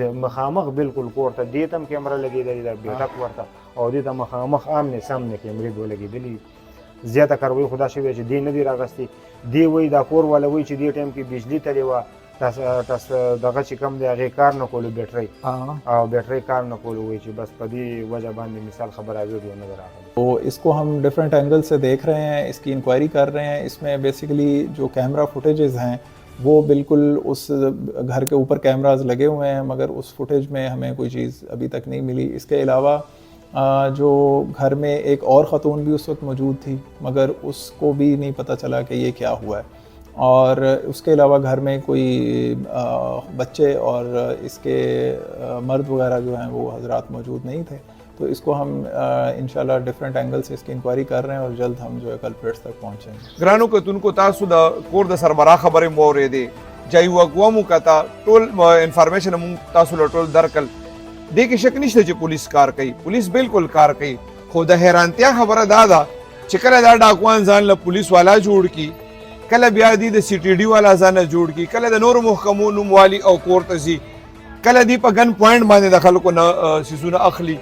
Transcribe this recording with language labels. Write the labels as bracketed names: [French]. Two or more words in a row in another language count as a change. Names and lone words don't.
[Pashto] د مخامخ بالکل کور ته دې ته هم کیمره لګېدلې ده بیټک ورته او دې ته مخامخ آمنې سامنې کیمرې دوه لګېدلې زیاته کاروي خدا شوې چې دې نه دي راغستې دې وایي دا کور والا وایي چې دې ټایم کې بجلي تلې وه تاسو دغه چې کوم دی هغې کار نه کولو بیټرۍ او بیټرۍ کار نه کولو وایي چې بس په دې وجه باندې مثال خبره ویډیو نه ده راغلې [Urdu] تو اس کو ہم [English] different angle [Urdu] سے دیکھ رہے ہیں، اس کی انکوائری کر رہے ہیں. اس میں بیسکلی جو [English] camera footages [Urdu] ہیں وہ بالکل اس گھر کے اوپر کیمراز لگے ہوئے ہیں مگر اس فوٹیج میں ہمیں کوئی چیز ابھی تک نہیں ملی. اس کے علاوہ جو گھر میں ایک اور خاتون بھی اس وقت موجود تھی مگر اس کو بھی نہیں پتا چلا کہ یہ کیا ہوا ہے. اور اس کے علاوہ گھر میں کوئی بچے اور اس کے مرد وغیرہ جو ہیں وہ حضرات موجود نہیں تھے. تو اس کو ہم ان شاء اللہ [English] different angle [Urdu] سے اس کی انکوائری کر رہے ہیں اور جلد ہم جو ہے کلپرٹس تک پہنچیں گے. [Pashto] ګرانو کتونکو تاسو د کور د سربراہ خبرې مو اورېدې جای وګوا مو کتا ټول انفارمیشن مو تاسو له ټول درکل دې کې شک نشته چې پولیس کار کوي پولیس بالکل کار کوي خو د حیرانتیا خبره دا ده چې کله دا ډاکوان ځان له پولیس والا جوړ کی کله بیا دی د سی ټي ډي والا ځان جوړ کی کله د نور محکمو نوموالي او کور ته ځي کله دی په [English] gun point [Pashto] باندې د خلکو نه سیسونه اخلي.